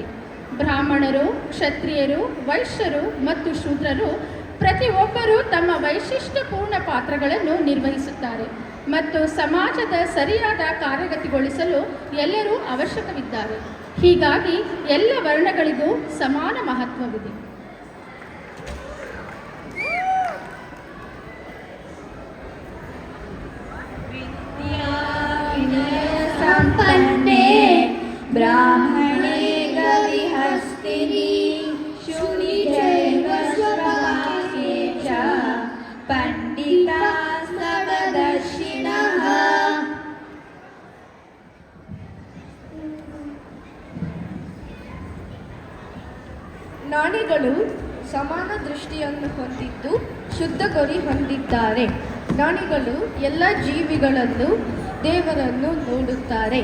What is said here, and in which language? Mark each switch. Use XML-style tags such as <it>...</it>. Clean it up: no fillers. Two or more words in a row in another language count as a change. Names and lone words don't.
<kn>ಬ್ರಾಹ್ಮಣರು, ಕ್ಷತ್ರಿಯರು, ವೈಶ್ಯರು ಮತ್ತು ಶೂದ್ರರು ಪ್ರತಿಯೊಬ್ಬರೂ ತಮ್ಮ ವೈಶಿಷ್ಟ್ಯಪೂರ್ಣ ಪಾತ್ರಗಳನ್ನು ನಿರ್ವಹಿಸುತ್ತಾರೆ ಮತ್ತು ಸಮಾಜದ ಸರಿಯಾದ ಕಾರ್ಯಗತಿಗೊಳಿಸಲು ಎಲ್ಲರೂ ಅವಶ್ಯಕವಿದ್ದಾರೆ. ಹೀಗಾಗಿ ಎಲ್ಲ ವರ್ಣಗಳಿಗೂ ಸಮಾನ ಮಹತ್ವವಿದೆ.</kn> <sa>संपन्ने ब्राह्मणे गविहस्तिनि शूनि चैव स्वभागे च पंडिता सर्वदर्शिनः।</sa> <kn>ಜ್ಞಾನಿಗಳು ಸಮಾನ ದೃಷ್ಟಿಯನ್ನು ಹೊಂದಿದ್ದು ಶುದ್ಧ ಗುರಿ ಹೊಂದಿದ್ದಾರೆ. ಜ್ಞಾನಿಗಳು ಎಲ್ಲ ಜೀವಿಗಳಲ್ಲೂ ದೇವರನ್ನು ನೋಡುತ್ತಾರೆ.</kn>